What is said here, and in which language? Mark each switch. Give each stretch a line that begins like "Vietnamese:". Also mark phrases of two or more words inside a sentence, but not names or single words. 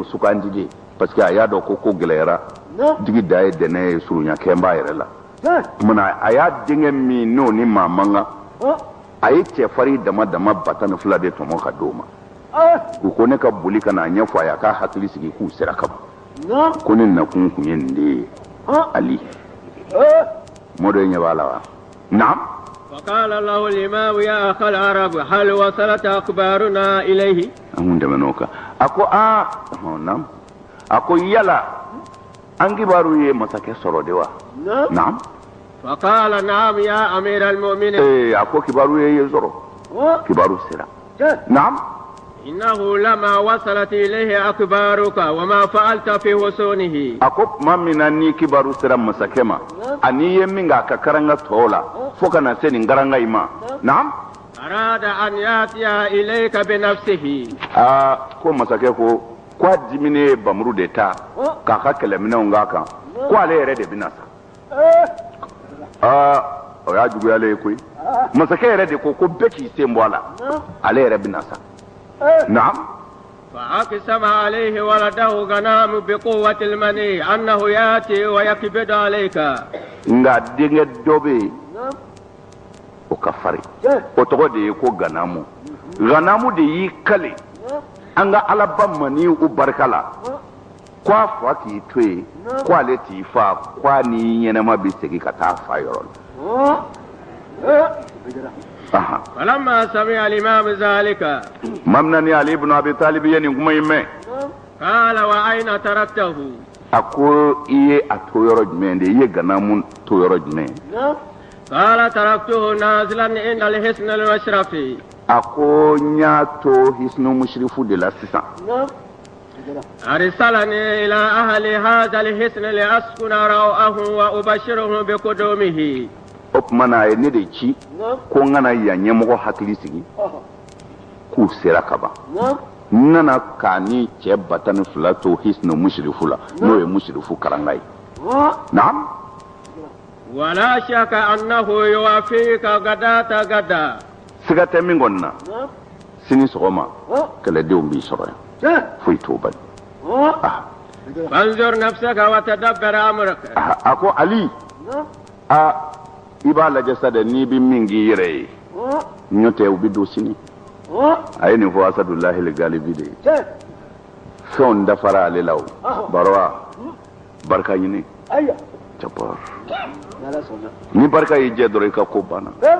Bambara: sugandi de
French: parce que
Bambara: a y'a dɔn ko gɛlɛyara digi da ye dɛnɛ ye surunya kɛnbaa yɛrɛ la kumana a y'a denkɛ min n'o ni maa man kan a ye cɛfarin dama 12 de tɔmɔ ka d'o ma u ko ne ka boli ka n'a ɲɛfɔ a ye a k'a hakili sigi k'u sera ka ban ko ne nakun kun ye nin de ye Ali mɔdɔ ye ɲɛ b'a la wa naam
Arabic: وقال له الإمام يا أخ العرب هل وصلت أخبارنا إليه
Bambara: ako naam ako yala an kibaru ye masakɛ sɔrɔ de wa naam
Arabic: فقال نعم يا أمير المؤمنين
Bambara: ako kibaru ye sɔrɔ kibaru sera naam
Arabic: إنه لما وصلت إليه أخبارك وما فعلت في وصونه
Bambara: ako tuma min na ni kibaru sera masakɛ ma ani ye min k'a ka karanga tɔw la fo ka na se nin karanga in ma naam
Arabic: أراد أن يأتي إليك بنفسه
Bambara: ko masakɛ ko a dimine ye bamuru de ta k'a ka kɛlɛminɛnw k'a kan ko ale yɛrɛ de bɛna sa o y'a juguyalen ye koyi masakɛ yɛrɛ de ko bɛɛ k'i sen bɔ a la ale yɛrɛ bɛna sa naam
Arabic: فأقسم عليه ولده غنام بقوة المني أنه يأتي ويكبد عليك
Bambara: nka denkɛ dɔ bɛ yen o ka farin o tɔgɔ de ye ko ganamu ganamu de y'i kale an ka alaba mani u barika la ko a fa k'i to yen ko ale t'i fa ko a ni ɲɛnɛma bɛ segin ka taa fa yɔrɔ la
Arabic: فلما سمع الإمام ذلك ممنني علي بن أبي طالب ين
Bambara: kuma in mɛn
Arabic: قال وأين تركته
Bambara: a ko i ye a to yɔrɔ jumɛn de i ye ganamu to yɔrɔ jumɛn
Arabic: قال تركته نازلا عند الحصن المشرفي
Bambara: a ko n y'a to hisnu mushrifu de la sisan
Arabic: أرسلني إلى أهل هذا الحصن لأسكن روعهم وأبشرهم بقدومه
Bambara: o tuma na a ye ne de ci ko n kana yan ɲɛmɔgɔ hakili sigi k'u sera ka ban n nana k'a ni cɛ 12 to hisnu mushrifu la n'o ye mushrifu karanga ye naam
Arabic: ولا شك أنه يوافيك غداة غدا
Bambara: siga tɛ min kɔni na sini sɔgɔma kɛlɛdenw b'i sɔrɔ yan foyi t'o bali
Arabic: فانظر نفسك وتدبر أمرك
Bambara: a ko Ali i b'a lajɛ sa dɛ n'i bɛ min k'i yɛrɛ ye ɲɔ tɛ u bɛ don sini a ye nin fɔ Asadulahi Galibi de ye fɛnw dafara ale la o baro wa barika ɲini cɛpɔr ni barika y'i jɛ dɔrɔn i ka ko banna